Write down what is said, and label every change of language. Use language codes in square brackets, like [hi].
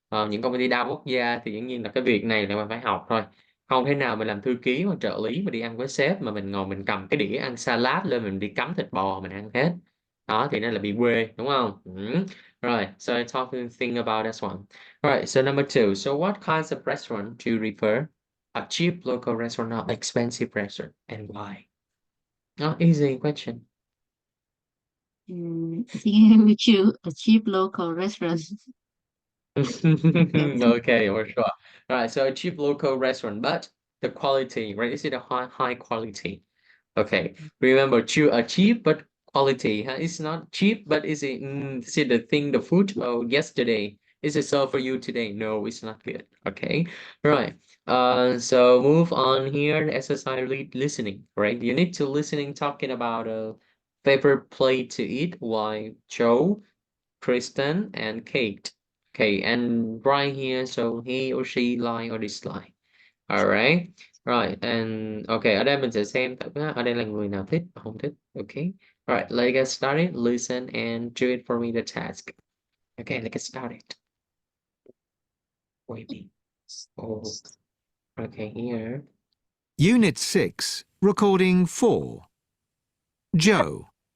[vi] Những công ty đa quốc gia thì dĩ nhiên là cái việc này là mình phải học thôi không thể nào mình làm thư ký hoặc trợ lý mà đi ăn với sếp mà mình ngồi mình cầm cái đĩa ăn salad lên mình đi cắm thịt bò mình ăn hết đó thì nên là bị quê đúng không rồi [en] so I talking think about this one. Alright, so number two, so what kinds of restaurant do you prefer? A cheap local restaurant or expensive restaurant and why? Oh, easy question. I think we choose a cheap local restaurant. Yes. Okay, for sure. All right, so a cheap local restaurant, but the quality, right? Is it a high quality? Okay, remember, cheap but quality. Huh? It's not cheap, but is it the thing, the food? Oh, yesterday. Is it so for you today? No, it's not good. Okay, right. So move on here. Exercise listening, right? You need to listening talking about a favorite plate to eat. Why Joe, Kristen, and Kate. Okay, and right here, so he or she like or dislike. Alright. [vi] Rồi, and okay, ở đây mình sẽ xem thử ha, ở đây là người nào thích và không thích. [en] Okay. Alright, let's get started. Listen and do it for me the task. Okay, let's get started. Wait. Oh, okay, here. Unit 6, Recording 4. Joe.